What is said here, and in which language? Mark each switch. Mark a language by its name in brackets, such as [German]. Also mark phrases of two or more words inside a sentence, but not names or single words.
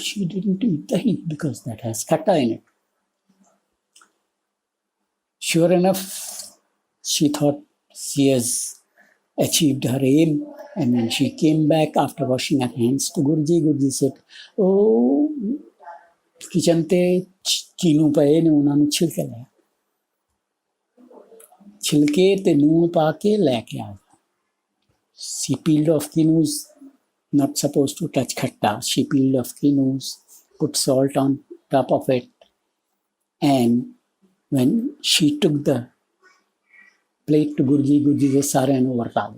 [English] She didn't eat dahi because that has khatta in it. Sure enough, she thought she has achieved her aim, and when she came back after washing her hands to Guruji, Guruji said, "Oh, [Punjabi] ਕਿਚਨ ਤੇ ਚਿੰਨੂ ਪਏ ਨੇ ਉਨ੍ਹਾਂ ਨੂੰ ਛਿਲਕੇ ਲਾਇਆ." ਛਿਲਕੇ ਤੇ ਲੂਣ ਪਾਕੇ ਲੈਕੇ ਆ. [English] She peeled off quinoos, not supposed to touch khatta. She peeled off quinoos, put salt on top of it, and when she took the plate to Guruji said, [Punjabi] "ਸਾਰਿਆਂਨੂੰ ਵਰਤਾ ਦੇ."